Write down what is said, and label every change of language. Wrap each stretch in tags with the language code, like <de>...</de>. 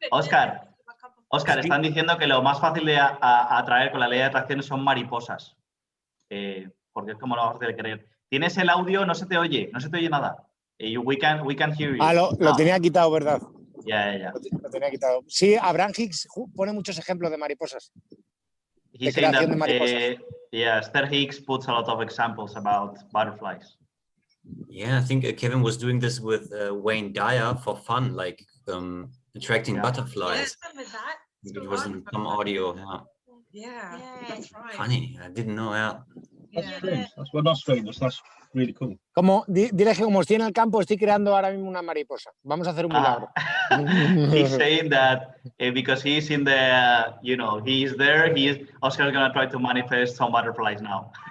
<es>Oscar, están diciendo que lo más fácil de atraer con la ley de atracción son mariposas. Porque es como lo más fácil de creer. Tienes el audio, no se te oye nada.</es> <en>We can hear you.</en> <es>Lo tenía quitado, ¿verdad? Ya. Lo tenía quitado. Sí, Abraham Hicks pone muchos ejemplos de mariposas.</es> <en>He's saying that, Esther Hicks puts a lot of examples about butterflies. Yeah, I think Kevin was doing this with Wayne Dyer for fun, like attracting butterflies. It was in some audio. Yeah, that's right. Funny, I didn't know that. That's strange. Not strange. That's really cool.</en> <es>Dile que como estoy en el campo, estoy creando ahora mismo una mariposa. Vamos a hacer un milagro.</es> <en>He's saying that because he's in the, he's there. Oscar's gonna try to manifest some butterflies now.</en>